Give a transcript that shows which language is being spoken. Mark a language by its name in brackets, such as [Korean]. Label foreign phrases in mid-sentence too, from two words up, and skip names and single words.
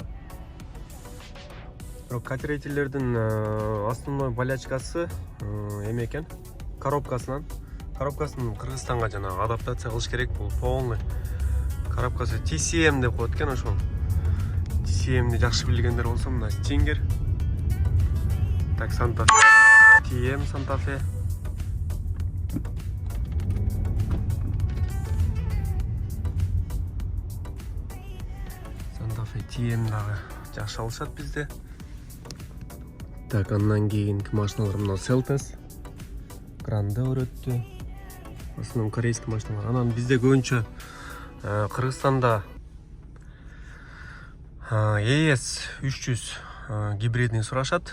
[Kyrgyz] Бирок K3-лердин [Russian] основной болячкасы [Kyrgyz] эме экен, коробкасынан. Коробкасын Кыргызстанга жана адаптация кылыш керек. Бул [Russian] полный коробкасы [Kyrgyz] TCM деп коет экен ошол. TCM'ди жакшы билгендер болсо, мына Stinger. Так, Santa Fe. TM Santa Fe. Santa Fe TM дагы жакшы алышат бизде. Так, андан кийинки машиналар мына Seltos. Grandeur өттү. [Russian] В основном корейский [Kyrgyz] машиналар. Анан бизде көбүнчө Кыргызстанда ES 300 гибридный сурашат.